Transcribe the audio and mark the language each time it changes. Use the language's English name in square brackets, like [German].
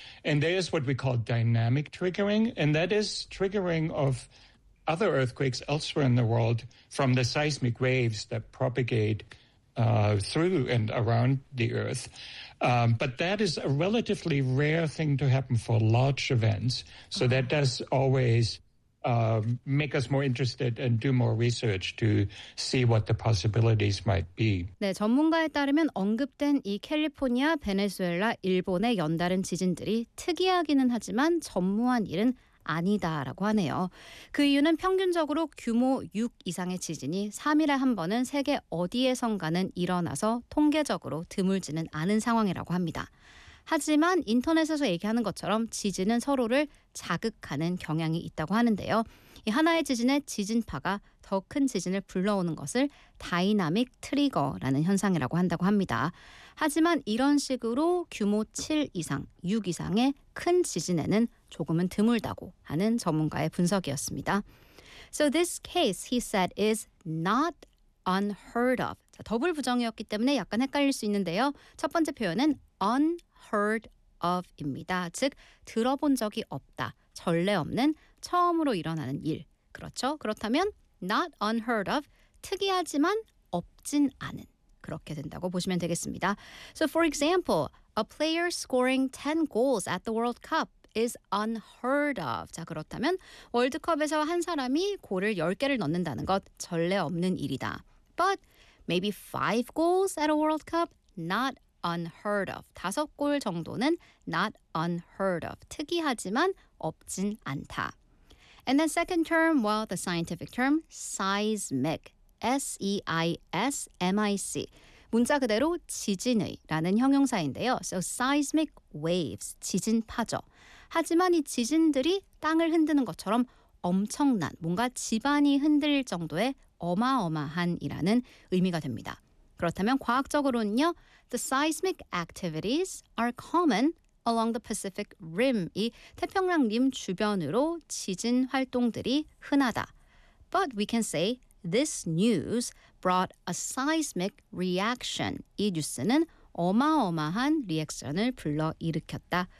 [English] And there's what we call dynamic triggering, and that is triggering of other earthquakes elsewhere in the world from the seismic waves that propagate through and around the Earth. But that is a relatively rare thing to happen for large events. So that does always make us more interested and do more research to see what the possibilities might be. [Korean] 네, 전문가에 따르면 언급된 이 캘리포니아, 베네수엘라, 일본의 연달은 지진들이 특이하기는 하지만 전무한 일은 아니다라고 하네요. 그 이유는 평균적으로 규모 6 이상의 지진이 3일에 한 번은 세계 어디에선가는 일어나서 통계적으로 드물지는 않은 상황이라고 합니다. 하지만 인터넷에서 얘기하는 것처럼 지진은 서로를 자극하는 경향이 있다고 하는데요. 이 하나의 지진의 지진파가 더 큰 지진을 불러오는 것을 다이나믹 트리거라는 현상이라고 한다고 합니다. 하지만 이런 식으로 규모 7 이상, 6 이상의 큰 지진에는 조금은 드물다고 하는 전문가의 분석이었습니다. [English] So this case, he said, is not unheard of. [Korean] 자, 더블 부정이었기 때문에 약간 헷갈릴 수 있는데요. 첫 번째 표현은 [English] unheard of [Korean] 입니다. 즉, 들어본 적이 없다. 전례 없는, 처음으로 일어나는 일. 그렇죠? 그렇다면 [English] not unheard of, [Korean] 특이하지만 없진 않은. 그렇게 된다고 보시면 되겠습니다. [English] So for example, a player scoring 10 goals at the World Cup is unheard of. [Korean] 자, 그렇다면 월드컵에서 한 사람이 골을 10개를 넣는다는 것 전례 없는 일이다. [English] But maybe 5 goals at a World Cup, not unheard of. [Korean] 5골 정도는 [English] not unheard of. [Korean] 특이하지만 없진 않다. [English] And then second term, well, the scientific term, seismic. S-E-I-S-M-I-C. [Korean] 문자 그대로 지진의라는 형용사인데요. [English] So seismic waves, [Korean] 지진파죠. 하지만 이 지진들이 땅을 흔드는 것처럼 엄청난, 뭔가 집안이 흔들릴 정도의 어마어마한이라는 의미가 됩니다. 그렇다면 과학적으로는요, [English] the seismic activities are common along the Pacific Rim. [Korean] 이 태평양 림 주변으로 지진 활동들이 흔하다. [English] But we can say this news brought a seismic reaction. [Korean] 이 뉴스는 어마어마한 리액션을 불러일으켰다.